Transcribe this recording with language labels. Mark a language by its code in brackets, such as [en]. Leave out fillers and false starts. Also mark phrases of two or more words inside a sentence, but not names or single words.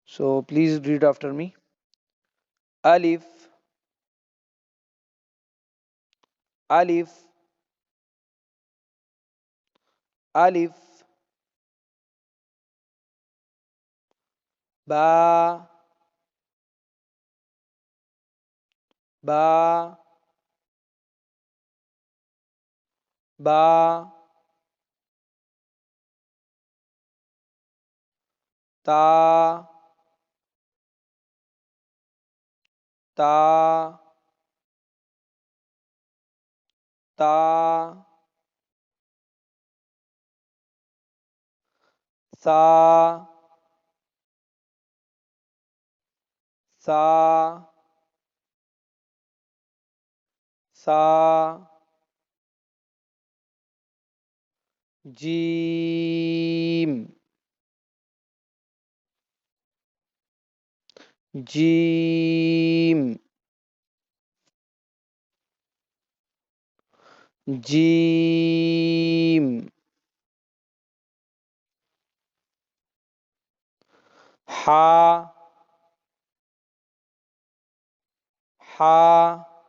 [en] So please read after me. [ar] ألف ألف ألف باء باء, باء تاء تاء تاء, ثاء ثاء, Sa, جيم جيم جيم حاء حاء,